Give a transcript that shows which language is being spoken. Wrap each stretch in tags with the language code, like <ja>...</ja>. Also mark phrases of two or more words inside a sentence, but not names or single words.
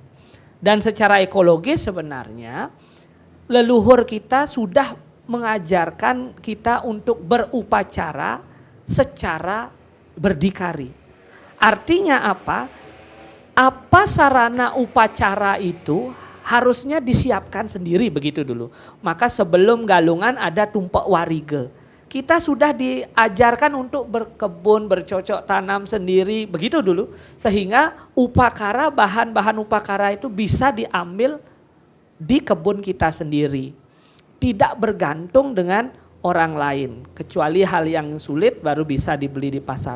<id>Dan secara ekologis sebenarnya leluhur kita sudah mengajarkan kita untuk berupacara secara berdikari. Artinya apa? Apa sarana upacara itu harusnya disiapkan sendiri begitu dulu. Maka sebelum Galungan ada tumpek warige. Kita sudah diajarkan untuk berkebun, bercocok tanam sendiri, begitu dulu. Sehingga upakara, bahan-bahan upakara itu bisa diambil di kebun kita sendiri. Tidak bergantung dengan orang lain. Kecuali hal yang sulit baru bisa dibeli di pasar.</id>